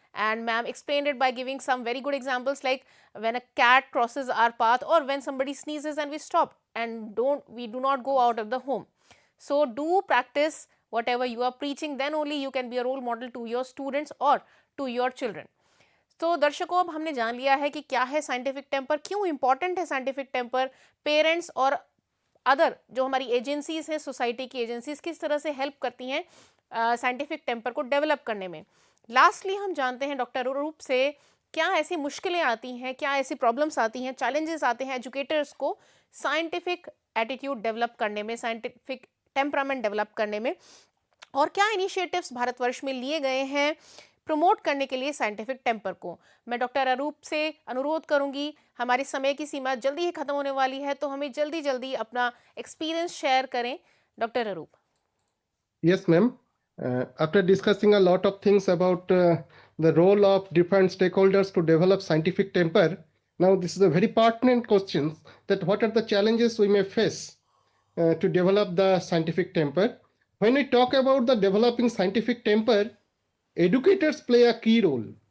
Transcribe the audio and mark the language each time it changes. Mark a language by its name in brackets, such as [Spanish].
[English] And ma'am explained it by giving some very good examples, like when a cat crosses our path or when somebody sneezes and we stop and we do not go out of the home. So do practice whatever you are preaching, then only you can be a role model to your students or to your children. [Hindi] तो दर्शकों, अब हमने जान लिया है कि क्या है साइंटिफिक टेम्पर, क्यों इम्पॉर्टेंट है साइंटिफिक टेम्पर पेरेंट्स और अदर जो हमारी एजेंसीज हैं, सोसाइटी की एजेंसीज किस तरह से हेल्प करती हैं साइंटिफिक टेम्पर को डेवलप करने में। लास्टली हम जानते हैं डॉक्टर अरूप से क्या ऐसी मुश्किलें आती हैं, क्या ऐसी प्रॉब्लम्स आती हैं, चैलेंजेस आते हैं एजुकेटर्स को साइंटिफिक एटीट्यूड डेवलप करने में, साइंटिफिक टेम्परामेंट डेवलप करने में, और क्या इनिशिएटिव्स भारतवर्ष में लिए गए हैं प्रमोट करने के लिए साइंटिफिक टेम्पर को। मैं डॉक्टर अरूप से अनुरोध करूंगी, हमारी समय की सीमा जल्दी ही खत्म होने वाली है, तो हमें जल्दी जल्दी अपना एक्सपीरियंस शेयर करें doctor Arup. [English] Yes, ma'am. After discussing a lot of things about the role of different stakeholders to develop scientific temper, now this is a very pertinent question that what are the challenges we may face to develop the scientific temper. When we talk about the developing scientific temper, educators play a key role.